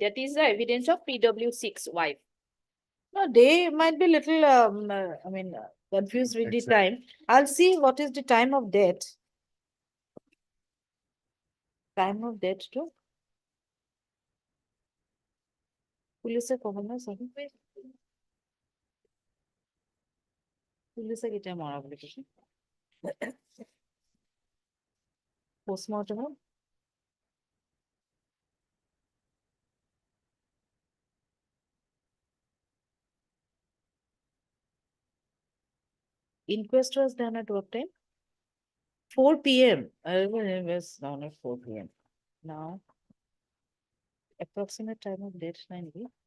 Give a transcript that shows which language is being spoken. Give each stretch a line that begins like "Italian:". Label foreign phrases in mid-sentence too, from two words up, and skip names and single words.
English: That is the evidence of PW6 wife. No, they might be little, confused with the time. I'll see what is the time of death. Time of death too.
Assamese: Police কখনো সরি পুলিশে কেতিয়া মৰা বুলি কৈছে পোষ্টমৰ্টম
English: inquest was done at what time? 4 p.m. I remember it was down at 4 p.m. Now, approximate time of death 90.